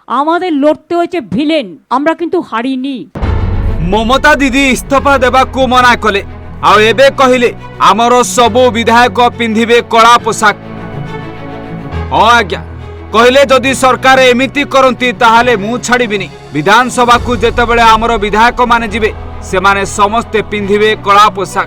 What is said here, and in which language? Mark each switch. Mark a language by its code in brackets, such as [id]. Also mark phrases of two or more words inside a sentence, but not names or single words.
[bn] আমাদের লড়তে হয়েছে ভিলেন, আমরা কিন্তু হারিনি। [or] মমতা দিদি ଇସ୍ତଫା ଦେବାକୁ ମନା କଲେ ଆଉ ଏବେ କହିଲେ ଆମର ସବୁ ବିଧାୟକ ପିନ୍ଧିବେ କଳା ପୋଷାକ। ହଁ ଆଜ୍ଞା, କହିଲେ ଯଦି ସରକାର ଏମିତି କରନ୍ତି ତାହେଲେ ମୁଁ ଛାଡ଼ିବିନି। ବିଧାନସଭାକୁ ଯେତେବେଳେ ଆମର ବିଧାୟକ ମାନେ ଯିବେ ସେମାନେ ସମସ୍ତେ ପିନ୍ଧିବେ କଳା ପୋଷାକ।